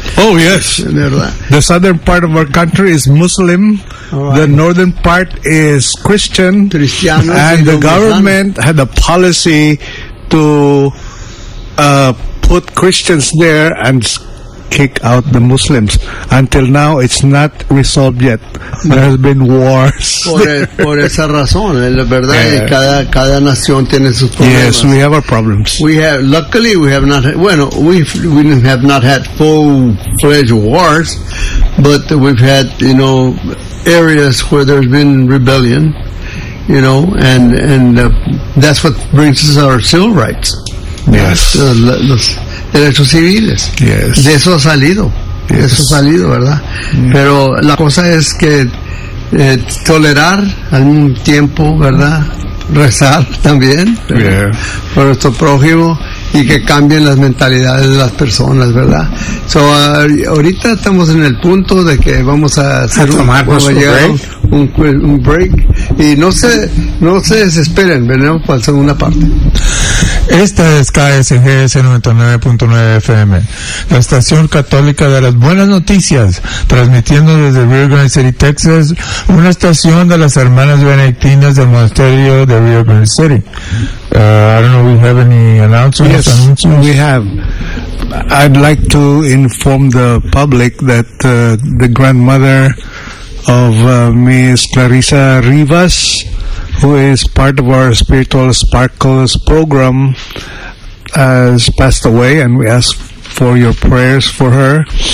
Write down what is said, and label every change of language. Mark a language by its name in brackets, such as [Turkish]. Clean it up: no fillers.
[English] Oh yes, the southern part of our country is Muslim. The northern part is Christian. [Spanish] Cristianos, [English] and the government had a policy to put Christians there and kick out the Muslims. Until now, it's not resolved yet. There has been wars. [Spanish] Por esa razón, la verdad, cada nación tiene sus problemas. [English] Yes, we have our problems. We have not had full-fledged wars, but we've had, you know, areas where there's been rebellion, you know, and that's what brings us our civil rights. Yes. [Spanish] Derechos civiles. [English] Yes. [Spanish] De eso ha salido. Yes. De eso ha salido, ¿verdad? Mm. Pero la cosa es que tolerar al mismo tiempo, ¿verdad? Rezar también, [English] yeah, [Spanish] por nuestro prójimo y que cambien las mentalidades de las personas, ¿verdad? So, ahorita estamos en el punto de que vamos a hacer un break. Y no se desesperen, venimos para la segunda parte. Esta es KSGS 99.9 FM, la estación católica de las buenas noticias, transmitiendo desde Rio Grande City, Texas, una estación de las hermanas benedictinas del monasterio de Rio Grande City. [English] I don't know if we have any announcements. Yes, we have. I'd like to inform the public that the grandmother of Ms. Clarissa Rivas, who is part of our Spiritual Sparkles program, has passed away, and we ask for your prayers for her.